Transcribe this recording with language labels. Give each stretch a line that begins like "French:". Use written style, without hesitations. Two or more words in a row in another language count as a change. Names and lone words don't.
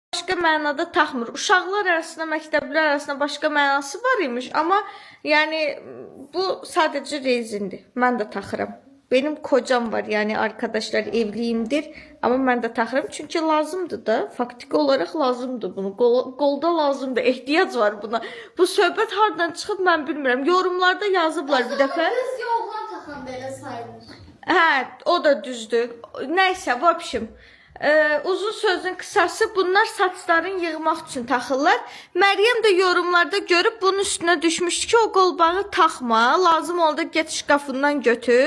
Azerbaijani: başqa mənada taxmır. Uşaqlar arasında, məktəblər arasında başqa mənası var imiş, amma yəni bu sadəcə rezindir. Mən də taxıram.
Turkish: Benim kocam var, yani arkadaşlar evliyimdir ama ben de
Azerbaijani: taxıram çünkü lazımdı da, faktiki olarak lazımdı bunu, qolda lazımdı, ehtiyac var buna. Bu söhbət hardan çıxıb mən bilmirəm, yorumlarda yazıblar bir dəfə. Kız yoğlan taxan belə sayılır. Hə, o da düzdür. Nəysə,
Russian: v общем,
Azerbaijani: uzun sözün kısası bunlar saçların yığmaq üçün taxırlar. Məryəm də yorumlarda görüb bunun üstünə düşmüşdü ki, o qolbağı taxma, lazım oldu get şkafından götür.